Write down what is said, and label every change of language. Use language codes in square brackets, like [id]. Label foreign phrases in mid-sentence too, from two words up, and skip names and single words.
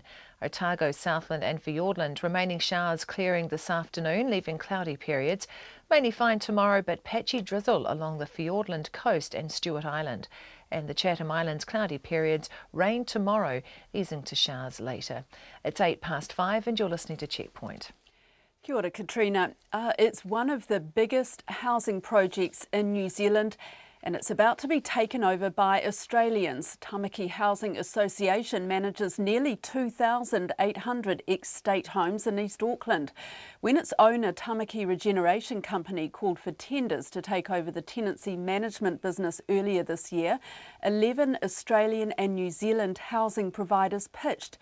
[en] Otago, Southland and Fiordland, remaining showers clearing this afternoon, leaving cloudy periods. Mainly fine tomorrow, but patchy drizzle along the Fiordland coast and Stewart Island. And the Chatham Islands, cloudy periods, rain tomorrow, easing to showers later. It's 5:08 and you're listening to Checkpoint. [mi] Kia ora, Katrina. [en] It's one of the biggest housing projects in New Zealand and it's about to be taken over by Australians. Tamaki Housing Association manages nearly 2,800 ex-state homes in East Auckland. When its owner, Tamaki Regeneration Company, called for tenders to take over the tenancy management business earlier this year, 11 Australian and New Zealand housing providers pitched.